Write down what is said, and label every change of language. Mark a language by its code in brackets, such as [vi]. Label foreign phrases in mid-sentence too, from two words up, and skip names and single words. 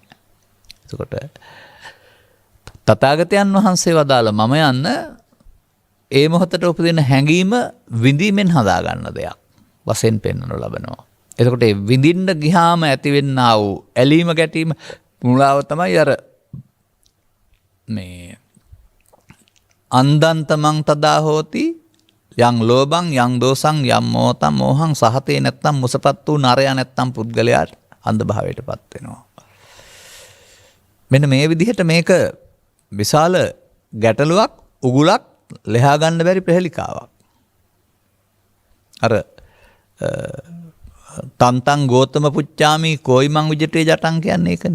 [si] එතකොට තථාගතයන් වහන්සේ වදාළ මම යන්න ඒ මොහොතට උපදින හැඟීම විඳීමෙන් හදා ගන්න දෙයක් වශයෙන් පෙන්වනු ලබනවා. එතකොට විඳින්න ගියාම ඇතිවෙන්නා වූ ඇලීම ගැටීම මුලාව තමයි අර මේ [pi] අන්දන්තමං තදා හෝති යං ලෝභං යං දෝසං යම් මෝතං මෝහං සහතේ [si] නැත්තම් මුසපත් වූ නරයා නැත්තම් පුද්ගලයාට අන්ධ භාවයටපත් වෙනවා. මෙන්න මේ විදිහට මේක විශාල ගැටලුවක් උගුලක් ලෙහා ගන්න බැරි ප්‍රහෙලිකාවක්. අර [pi] තන්තං ගෝතම පුච්චාමි කෝයිමං විජිතේ ජටං [si] කියන්නේ ඒකනේ.